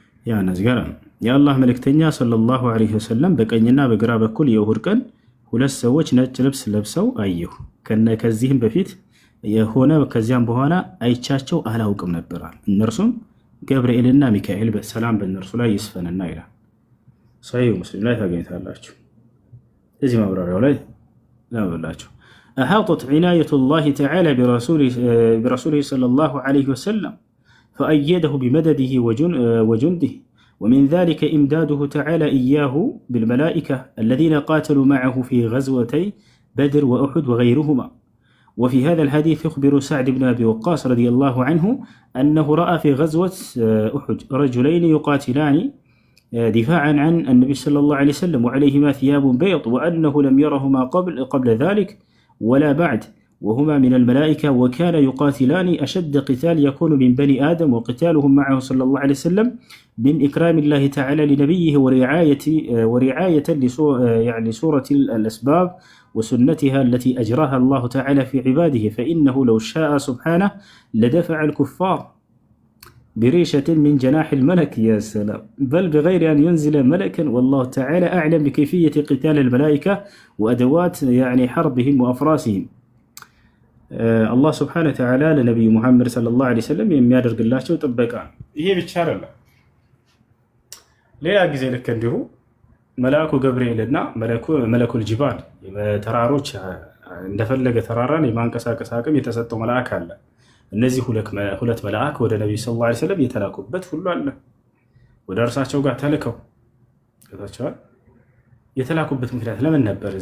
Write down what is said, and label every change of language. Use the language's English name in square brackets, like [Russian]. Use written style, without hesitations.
[Amharic] ያ እነዚህ ጋር የአላህ መልእክተኛ ሰለላሁ ዐለይሂ ወሰለም በቀኝና በግራ በኩል የኡሁድ ቀን ሁለት ሰዎች ነጭ ልብስ ለብሰው አየሁ። ከዚህም በፊት የሆነ ከዚያም በኋላ አይቻቸው አላውቅም ነበራል። እነርሱም ገብርኤልና ሚካኤል በሰላም በእነርሱ ላይ ይስፈንና ይላል። ሶሒህ ሙስሊም ላይ ታገኝታላችሁ። እዚህ ማብራሪያው ላይ ላበላችሁ [Arabic] أحاطت عناية الله تعالى برسوله صلى الله عليه وسلم فأيده بمدده وجنده ومن ذلك إمداده تعالى إياه بالملائكة الذين قاتلوا معه في غزوتي بدر وأحد وغيرهما. وفي هذا الحديث يخبر سعد بن أبي وقاص رضي الله عنه أنه رأى في غزوة أحد رجلين يقاتلان دفاعا عن النبي صلى الله عليه وسلم وعليهما ثياب بيض وأنه لم يرهما قبل ذلك ولا بعد وهما من الملائكة وكان يقاتلان أشد قتال يكون من بني آدم وقتالهم معه صلى الله عليه وسلم من إكرام الله تعالى لنبيه ورعاية لسورة الأسباب وسنتها التي أجراها الله تعالى في عباده فإنه لو شاء سبحانه لدفع الكفار بريشة من جناح الملك يا سلام بل بغير أن ينزل ملكا والله تعالى أعلم بكيفية قتال الملائكة وأدوات حربهم وأفراسهم. الله سبحانه وتعالى لنبي محمد صلى الله عليه وسلم [Amharic] የሚያደርግላቸው ጥበቃ ይሄ ብቻ አይደለም። ሌላ ጊዜ ልክ እንዲሁ መልአኩ ገብርኤልና መለኩል ጂባል ተራሮች እንደፈለገ ተራራን የማንቀሳቀስ አቅም የተሰጠው መልአክ አለ። እነዚህ ሁለት መልአክ ወደ ነቢዩ ሰለላሁ ዐለይሂ ወሰለም የተላኩበት ሁሉ አለ። ወደ እርሳቸው ጋር ተልከው ገብታችኋል። የተላኩበት ምክንያት ለምን ነበር?